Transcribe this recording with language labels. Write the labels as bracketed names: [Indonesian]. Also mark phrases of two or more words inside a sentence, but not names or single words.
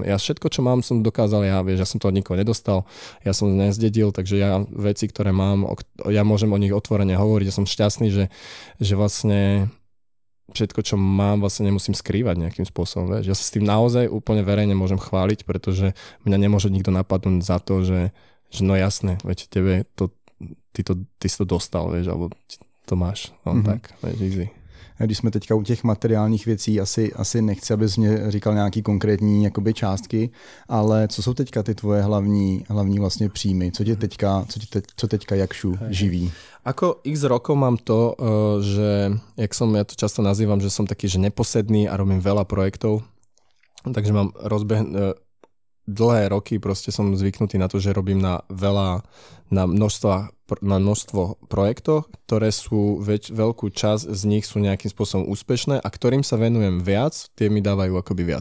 [Slovak] Ja všetko, čo mám, som dokázal ja, vieš, ja som to od nikoho nedostal, ja som nezdedil, takže ja veci, ktoré mám, ja môžem o nich otvorene hovoriť, ja som šťastný, že vlastne všetko, čo mám, vlastne nemusím skrývať nejakým spôsobom. Vieš. Ja sa s tým naozaj úplne verejne môžem chváliť, pretože mňa nemôže nikto napadnúť za to, že no jasné, veď tebe ty si to dostal, vieš, alebo to máš. No, tak, vieš, easy. [Czech] Když jsme teďka u těch materiálních věcí, asi nechci, abys mě říkal nějaký konkrétní jakoby částky, ale co jsou teďka ty tvoje hlavní vlastně příjmy? Co teďka Jakšu živí? [Slovak] Ako x rokov mám to, že ja to často nazývam, že som taký, že neposedný a robím veľa projektov, takže mám dlhé roky proste som zvyknutý na to, že robím na množstvo projektov, ktoré sú veľkú časť z nich sú nejakým spôsobom úspešné a ktorým sa venujem viac, tie mi dávajú akoby viac.